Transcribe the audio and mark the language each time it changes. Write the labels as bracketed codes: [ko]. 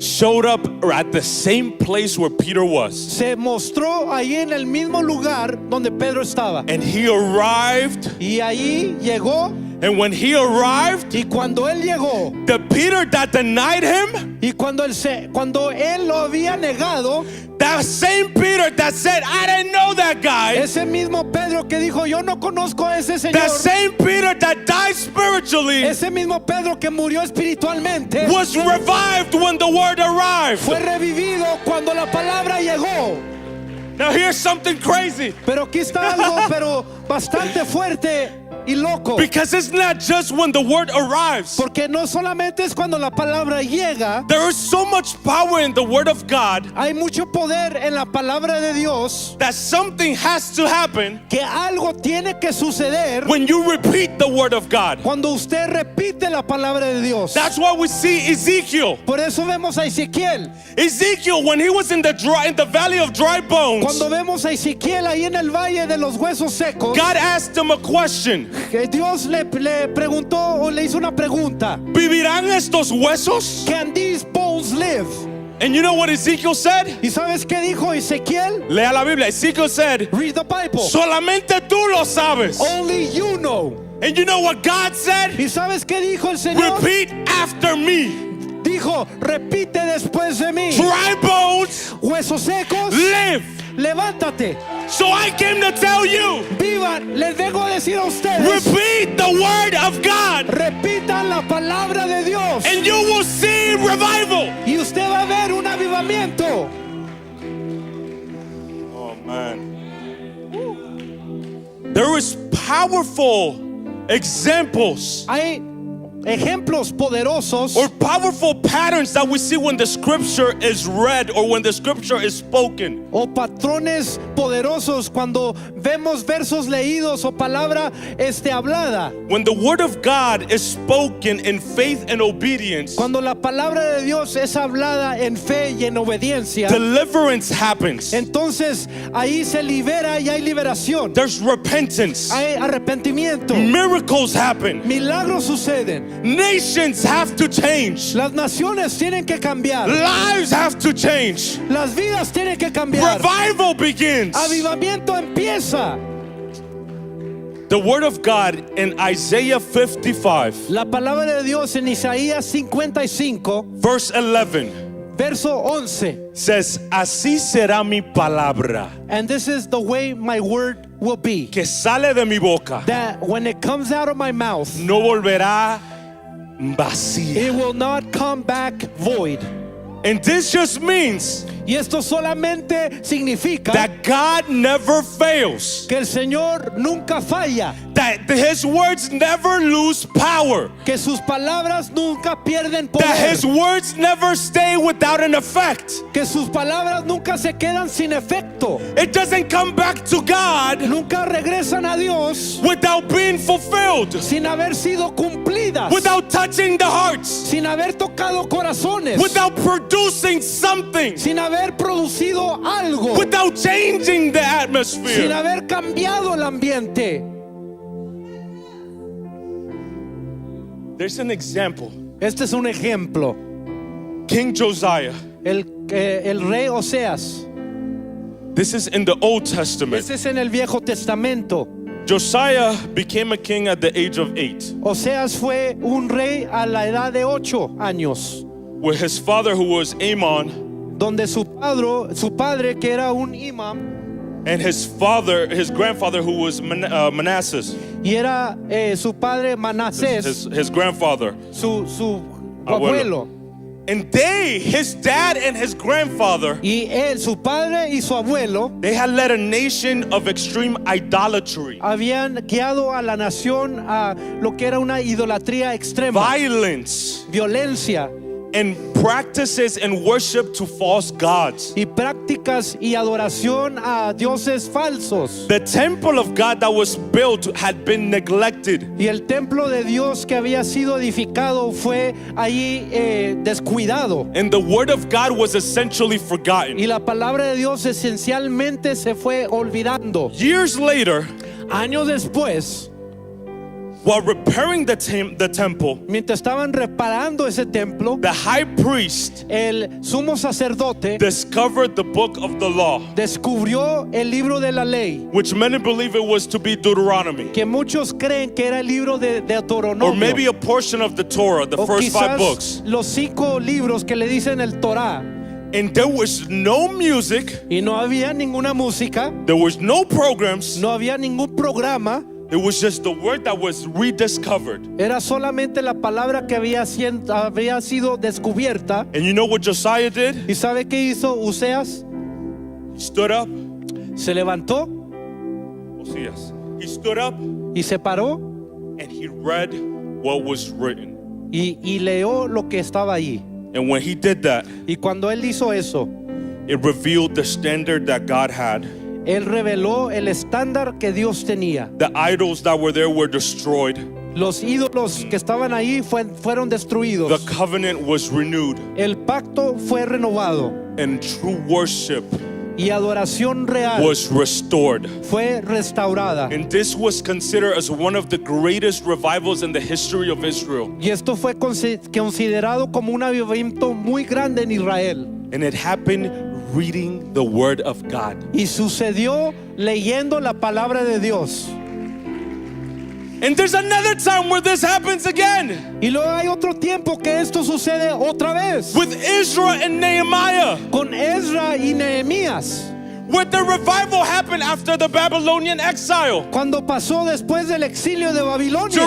[en] showed up at the same place where Peter was. [es] se mostró ahí en el mismo lugar donde Pedro estaba. [en] And he arrived. [es] Y ahí llegó. [en] And when he arrived, [es] Y cuando él llegó, [en] the Peter that denied him, [es] y cuando él lo había negado, [en] that same Peter that said, I didn't know that guy, [es] ese mismo Pedro que dijo, yo no conozco a ese [en] that [es] Señor, [en] same Peter that died spiritually, [es] ese mismo Pedro que murió espiritualmente, [en] was revived when the word arrived. [es] fue revivido cuando la palabra llegó. [en] Now here's something crazy. [es] Pero aquí está algo, pero bastante fuerte y loco. [en] Because it's not just when the word arrives. [es] Porque no solamente es cuando la palabra llega, [en] There is so much power in the word of God [es] hay mucho poder en la palabra de Dios, [en] that something has to happen [es] que algo tiene que suceder [en] when you repeat the word of God. [es] cuando usted repite la palabra de Dios. [en] That's why we see Ezekiel. [es] Por eso vemos a Ezequiel. [en] Ezekiel, when he was in the valley of dry bones, [es] Cuando vemos a Ezequiel ahí en el valle de los huesos secos, [en] God asked him a question. [es] que Dios le preguntó o le hizo una pregunta. ¿Vivirán estos huesos? [en] Can these bones live? And you know what Ezekiel said? [es] ¿Y sabes qué dijo Ezequiel? Lea la Biblia. [en] Ezekiel said, Read the Bible. [es] solamente tú lo sabes. [en] Only you know. And you know what God said? [es] ¿Y sabes qué dijo el Señor? [en] Repeat after me. [es] Dijo, repite después de mí. [en] Dry bones, [es] Huesos secos, [en] live. [es] levántate. [en] So I came to tell you, [es] Vivan, les vengo a decir a ustedes. [en] repeat the word of God [es] Repitan la palabra de Dios. [en] and you will see revival. [es] Y usted va a ver un avivamiento. [en] Oh man. There is powerful examples [es] Hay ejemplos poderosos [en] or powerful patterns that we see when the scripture is read or when the scripture is spoken. [es] o patrones poderosos cuando vemos versos leídos o palabra hablada. [en] When the word of God is spoken in faith and obedience, [es] Cuando la palabra de Dios es hablada en fe y en obediencia, [en] deliverance happens. [es] entonces ahí se libera y hay liberación. [en] There's repentance. [es] Hay arrepentimiento. [en] Miracles happen. [es] Milagros suceden. [en] Nations have to change. [es] Las naciones tienen que cambiar. [en] Lives have to change. [es] Las vidas tienen que cambiar. [en] Revival begins. [es] Avivamiento empieza. [en] The word of God in Isaiah 55, [es] La palabra de Dios en Isaías 55, [en] verse 11, [es] verso 11. [en] says, [es] así será mi palabra [en] And this is the way my word will be. [es] que sale de mi boca. [en] That when it comes out of my mouth, [es] No volverá vacía. [en] it will not come back void. And this just means [es] Y esto solamente significa [en] that God never fails. [es] que el Señor nunca falla, [en] That his words never lose power. [es] que sus palabras nunca pierden [en] That his [es] poder, [en] words never stay without an effect. [es] que sus palabras nunca se quedan sin efecto, [en] It doesn't come back to God [es] nunca regresan a Dios [en] without being fulfilled, [es] sin haber sido cumplidas, [en] without touching the hearts, [es] sin haber tocado corazones, [en] without producing something, [es] sin haber producido algo, [en] without changing the [es] sin [en] atmosphere. [es] haber cambiado el ambiente. [en] There's an example. [es] Este es un ejemplo. [en] King Josiah. [es] El rey Oseas. [en] This is in the Old Testament. [es] Este es en el Viejo Testamento. [en] Josiah became a king at the age of 8, [es] Oseas fue un rey a la edad de 8 años, [en] with his father, who was Amon, [es] donde su padre que era un imam, [en] and his grandfather, who was Manasseh, [es] y era su padre Manasés, [en] his grandfather. [es] su abuelo. [en] And his dad and his grandfather, [es] Y él, su padre y su abuelo, [en] they had led a nation of extreme idolatry, [es] habían guiado a la nación a lo que era una idolatría extrema, [en] violence, [es] violencia [en] and practices and worship to false gods. [es] y prácticas y adoración a dioses falsos. [en] The temple of God that was built had been neglected. [es] Y el templo de Dios que había sido edificado fue allí descuidado. [en] And the word of God was essentially forgotten. [es] Y la palabra de Dios esencialmente se fue olvidando. [en] Years later, [es] Años después, [en] while repairing the temple, [es] mientras estaban reparando ese templo, [en] the high priest [es] el sumo sacerdote [en] discovered the book of the law, [es] descubrió el libro de la ley, [en] which many believe it was to be Deuteronomy, [es] que muchos creen que era el libro de [en] or [es] Deuteronomio, [en] maybe a portion of the Torah, the [es] o [en] first 5 [es] quizás [en] books. [es] los 5 libros que le dicen el Torá. [en] And there was no music, [es] Y no había ninguna música, [en] there was no programs, [es] no había ningún programa. [en] it was just the word that was rediscovered. [es] Era solamente la palabra que había sido descubierta. [en] And you know what Josiah did? [es] ¿Y sabe qué hizo Oseas? [en] He stood up. [es] Se levantó [en] Oseas. He stood up [es] y se paró [en] and he read what was written. [es] y leyó lo que estaba ahí. [en] And when he did that, [es] Y cuando él hizo eso, [en] it revealed the standard that God had. [es] él reveló el estándar que Dios tenía. [en] The idols that were there were destroyed. [es] Los ídolos que estaban ahí fueron destruidos. [en] The covenant was renewed, [es] El pacto fue renovado [en] and true worship [es] y adoración real [en] was restored. [es] fue restaurada. [en] And this was considered as one of the greatest revivals in the history of Israel. [es] Y esto fue considerado como un avivamiento muy grande en Israel. [en] And it happened reading the word of God. [es] Y sucedió leyendo la palabra de Dios. [en] And there's another time where this happens again, [es] Y luego hay otro tiempo que esto sucede otra vez [en] with Ezra and Nehemiah, [es] con Ezra y Nehemías. [en] where the revival happened after the Babylonian exile. [es] Cuando pasó después del exilio de Babilonia,